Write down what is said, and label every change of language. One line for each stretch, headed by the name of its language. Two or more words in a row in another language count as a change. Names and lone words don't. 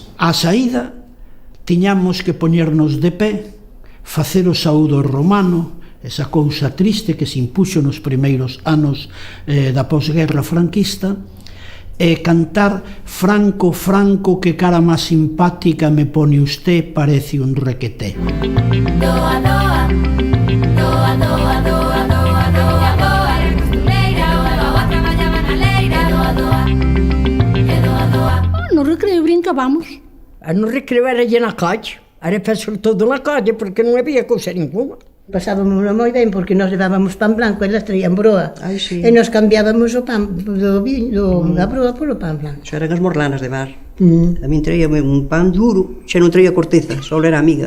Galician: A saída, tiñamos que poñernos de pé, facer o saúdo romano, esa cousa triste que se impuxo nos primeiros anos da posguerra franquista, e cantar
Spanish: Franco, Franco, que cara máis simpática me pone usted, parece un requeté.
Galician: Doa, doa, doa, doa, doa, doa, doa, doa, costureira, oa, traballaba na leira, doa, doa, e doa, doa. No recreo brincábamos. No recreo era allí na calle, era facer todo na calle, porque non había cousa ninguna. Pasábamos moi ben porque nós levábamos pan blanco e elas traían broa. Ai, sí. E nos cambiábamos o pan da broa polo pan blanco. Xa eran as morlanas de bar. A min traíame un pan duro, xa non traía corteza, só era amigas.